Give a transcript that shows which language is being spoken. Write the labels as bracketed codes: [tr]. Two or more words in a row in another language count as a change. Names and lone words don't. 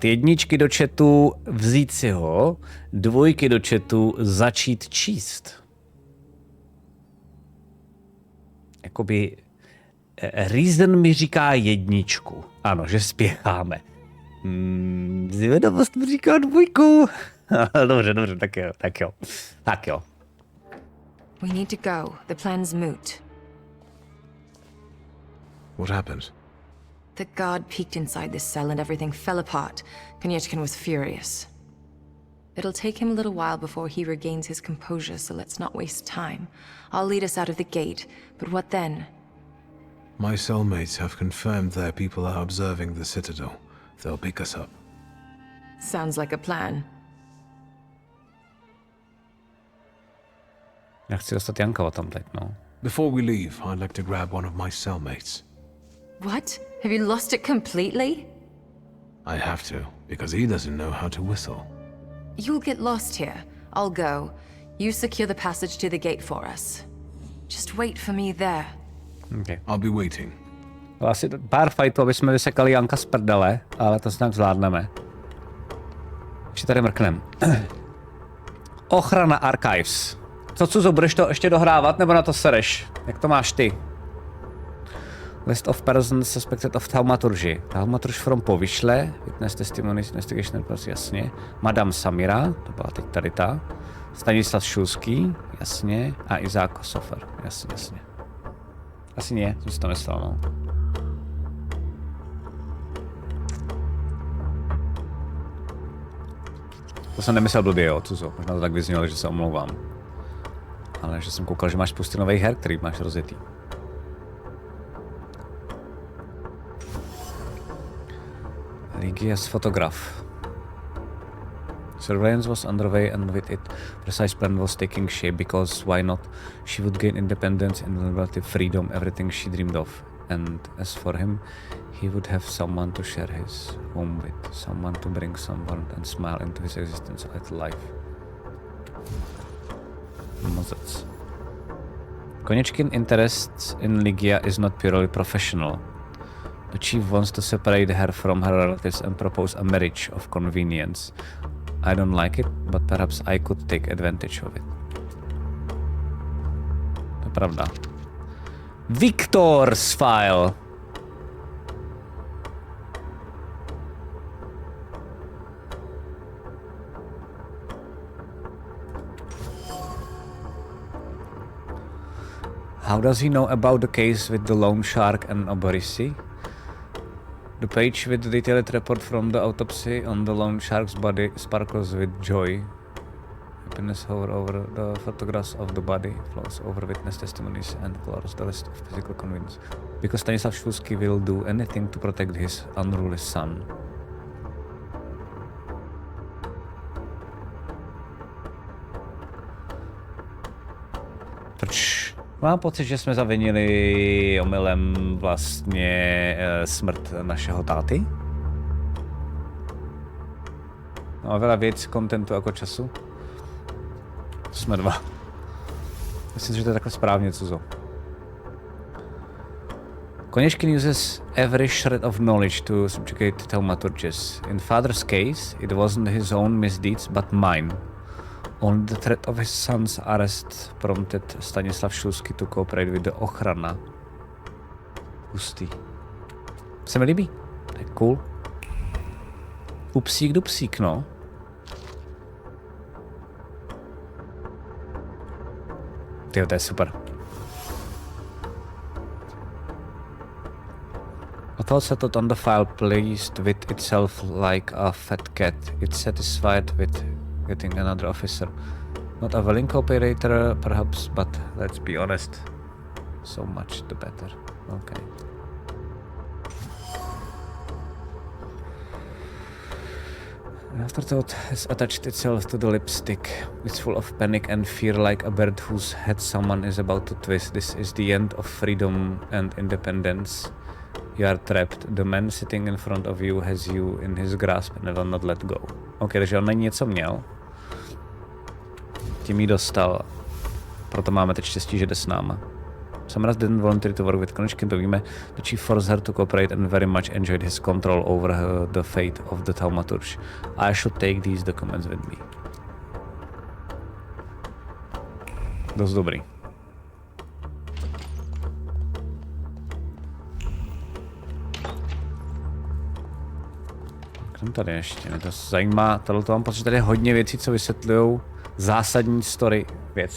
[cs] 1 do chatu, vzít si ho, 2 do chatu, začít číst. Jakoby Reason mi říká 1. Ano, že spěcháme. Zvědavost mi říká 2. Dobře, tak jo. [en] We need to go. The plan's moot. What happened? The god peeked inside this cell and everything fell apart. Konyechkin was furious. It'll take him a little while before he regains his composure, so let's not waste time. I'll lead us out of the gate, but what then? My cellmates have confirmed their people are observing the citadel. They'll pick us up. Sounds like a plan. [cs] Já chci dostat Jankova tam teď, no. [en] Before we leave, I'd like to grab one of my cellmates. What? Have you lost it completely? I have to, because he doesn't know how to whistle. You'll get lost here. I'll go. You secure the passage to the gate for us. Just wait for me there. Okay. I'll be waiting. [cs] Asi pár fightů, aby jsme vysekali Janka z prdele, ale to snad zvládneme. Ještě tady mrknem. Ochrana Archives. Co, Cuzo, budeš to ještě dohrávat, nebo na to sereš? Jak to máš ty? [en] List of persons suspected of traumaturgy. Traumaturge from Povyšle, witness testimonies, investigation reports, [cs] jasně. Madame Samira, to byla teď tady ta. Stanislav Šulský, jasně. A Izák Sofer, jasně. Asi nie, jsem si to myslel, no. To jsem nemyslel blbě, jo, Cuzo. Možná to tak vyznělo, že se omlouvám. Ale že jsem koukal, že máš spoustu nových her, který máš rozjetý. [en] Ligia's fotograf. Surveillance was underway and with it, precise plan was taking shape because why not? She would gain independence and relative freedom, everything she dreamed of. And as for him, he would have someone to share his home with, someone to bring some warmth and smile into his existence at life. [cs] Mozec. [en] Konečkin interest in Ligia is not purely professional. The chief wants to separate her from her relatives and propose a marriage of convenience. I don't like it, but perhaps I could take advantage of it. [cs] To je pravda. [en] Victor's file. How does he know about the case with the loan shark and Oborisi? The page with the detailed report from the autopsy on the loan shark's body sparkles with joy. Happiness hovers over the photographs of the body, flows over witness testimonies, and colors the list of physical convenience. Because Stanislav Shulsky will do anything to protect his unruly son. [cs] Proč? Mám pocit, že jsme zavinili omylem vlastně smrt našeho táty. No a veľa věc, kontentu jako času. Jsme dva. Myslím, že to je takhle správně, Cuzo. [en] Konečkin uses every shred of knowledge to subjugate thaumaturges. In father's case, it wasn't his own misdeeds, but mine. Only the threat of his son's arrest prompted Stanislav Shulsky to cooperate with the ochrana. [cs] Hustý. Se mi líbí. To je cool. Upsík dupsík, no. Tyjo, to je super. [en] A thought settled on the file, pleased with itself like a fat cat. It's satisfied with getting another officer. Not a willing cooperator, perhaps, but let's be honest. So much the better. Okay. Afterthought has attached itself to the lipstick. It's full of panic and fear like a bird whose head someone is about to twist. This is the end of freedom and independence. You are trapped. The man sitting in front of you has you in his grasp and will not let go. [cs] Ok, takže on na ní něco měl. Tím jí dostal. Proto máme teď štěstí, že jde s náma. [en] Samras didn't volunteer to work with Konečkin, [cs] to víme. [en] The chief forced her to cooperate and very much enjoyed his control over the fate of the thaumaturge. I should take these documents with me. [cs] Dost dobrý. Kdo tady ještě? Mě to zajímá. Tohleto mám pocit, že tady je hodně věcí, co vysvětlují zásadní story věci.